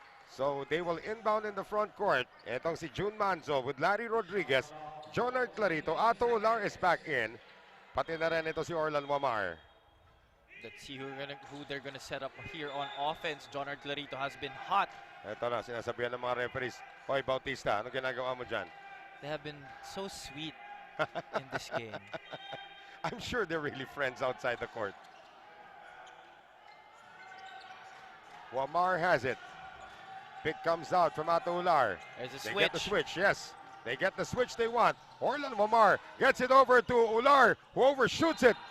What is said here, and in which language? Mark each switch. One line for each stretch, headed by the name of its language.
English: So they will inbound in the front court.
Filipino: Etong si
English: Jun Manzo with Larry Rodriguez. Jonard Clarito, Ato Ular is back in.
Filipino: Pati na rin ito si Orlan Wamar.
English: Let's see who they're gonna set up here on offense. Jonard Clarito has been hot.
Filipino: Ito na, sinasabihan ng mga referees, Hoy Bautista, ano ginagawa mo dyan?
English: They have been so sweet in this game. I'm sure they're really friends outside the court. Wamar has it. Pick comes out from Ato Ular. There's a They switch. get the switch, yes. They get the switch they want. Orlan Wamar gets it over to Ular, who overshoots it.